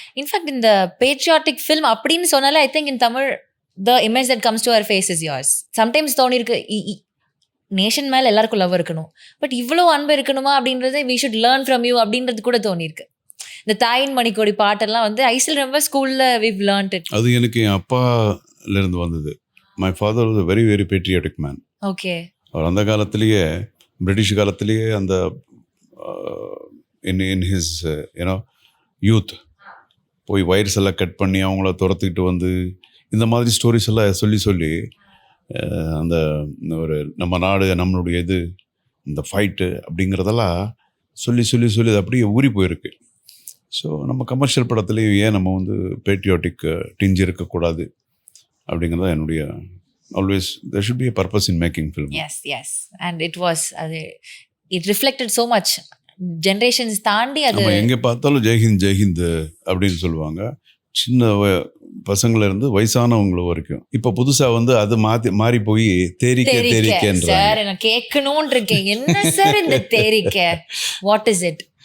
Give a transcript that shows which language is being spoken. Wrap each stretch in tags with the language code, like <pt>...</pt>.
<en>in fact இந்த patriotic film</en> <ta>அப்படின்னு சொன்னாலே</ta> <en>I think in Tamil the image that comes to அவர் face is yours.</en> <ta>Sometimes தோணிருக்கு nation மேலே எல்லாருக்கும் love இருக்கணும், பட் இவ்வளோ அன்பு இருக்கணுமா அப்படின்றது</ta> <en>we should learn from you</en> <ta>அப்படின்றது கூட தோணிருக்கு. இந்த தாயின் மணிக்கோடி பாட்டெல்லாம் வந்து</ta> <en>I still remember</en> <ta>ஸ்கூலில்</ta> <en>we've learnt it.</en> <ta>அது எனக்கு என் அப்பாலேருந்து வந்தது.</ta> <en>My father was a very very patriotic man. Okay.</en> <ta>அவர் அந்த காலத்திலேயே, பிரிட்டிஷ் காலத்திலேயே அந்த</ta> <en>in his you know youth</en> <ta>போய் வயர்ஸ் எல்லாம் கட் பண்ணி அவங்கள துரத்துக்கிட்டு வந்து இந்த மாதிரி ஸ்டோரிஸ் எல்லாம் சொல்லி அந்த ஒரு நம்ம நாடு, நம்மளுடைய இது, இந்த ஃபைட்டு அப்படிங்கிறதெல்லாம் சொல்லி அது அப்படியே ஊறி போயிருக்கு. ஸோ நம்ம கமர்ஷியல் படத்துலேயும் ஏன் நம்ம வந்து பேட்ரியாட்டிக் டிஞ்சு இருக்கக்கூடாது அப்படிங்கிறதான் என்னுடைய</ta> <en>Always there should be a purpose in making film. Yes and it was அது it reflected so much generations</en> <ta>தாண்டி அது நம்ம எங்கே பார்த்தாலும் ஜெய்ஹிந்த் ஜெய்ஹிந்த் அப்படின்னு சொல்லுவாங்க, சின்ன பசங்கள இருந்து வயசானவங்கள வரைக்கும். இப்போ புதுசா வந்து அது மாறி போய் தேரிக்க தேரிக்கன்றாங்க. சார் நான் கேட்கணும்னு இருக்கேன், என்ன சார் இந்த தேரிக்க,</ta> <en>What is it?</en>